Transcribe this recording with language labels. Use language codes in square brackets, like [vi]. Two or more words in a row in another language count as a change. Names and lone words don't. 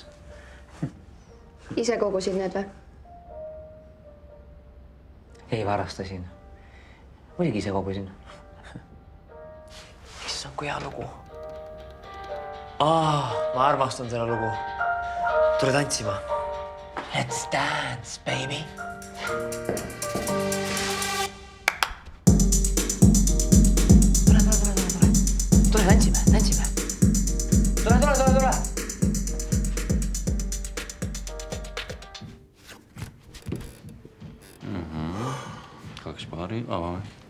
[et] Ise kogusid need või? Ei, varastasin. Muidugi ise kogusin. Issand, kui hea lugu. Ma armastan selle lugu. Tule tantsima. [en] Let's dance, baby. [et] Tule, tantsime. Tule. Kaks paari avame.